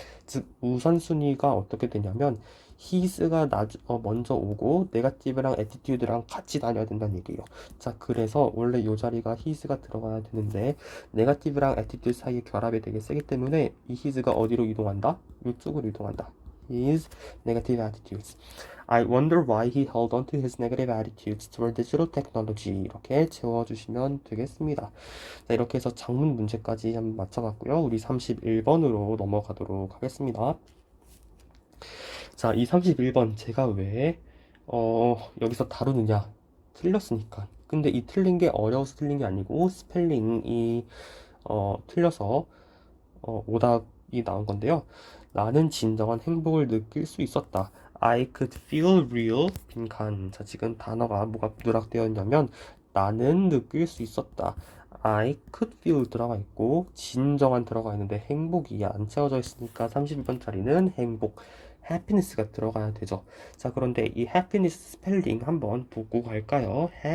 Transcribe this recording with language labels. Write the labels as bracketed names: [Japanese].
[Korean] 즉 우선순위가 어떻게 되냐면 his가 먼저 오고 negative랑 attitude랑 같이 다녀야 된다는 얘기예요. 자, 그래서 원래 이 자리가 his가 들어가야 되는데 negative랑 attitude 사이의 결합이 되게 세기 때문에 이 his가 어디로 이동한다? 이쪽으로 이동한다. [English] His negative attitudes. I wonder why he held on to his negative attitudes toward digital technology. [Korean] 이렇게 채워주시면 되겠습니다. 자, 이렇게 해서 장문 문제까지 한번 맞춰봤고요. 우리 31번으로 넘어가도록 하겠습니다. 자, 이 31번 제가 왜 여기서 다루느냐? 틀렸으니까. 근데 이 틀린 게 어려워서 틀린 게 아니고 스펠링이 틀려서 오답이 나온 건데요. 나는 진정한 행복을 느낄 수 있었다. [English] I could feel real [Korean] 빈칸. 자, 지금 단어가 뭐가 누락되어 있냐면 나는 느낄 수 있었다. [English] I could feel [Korean] 들어가 있고 진정한 들어가 있는데 행복이 안 채워져 있으니까 31번짜리는 행복, happiness가 들어가야 되죠. 자, 그런데 이 happiness 스펠링 한번 보고 갈까요?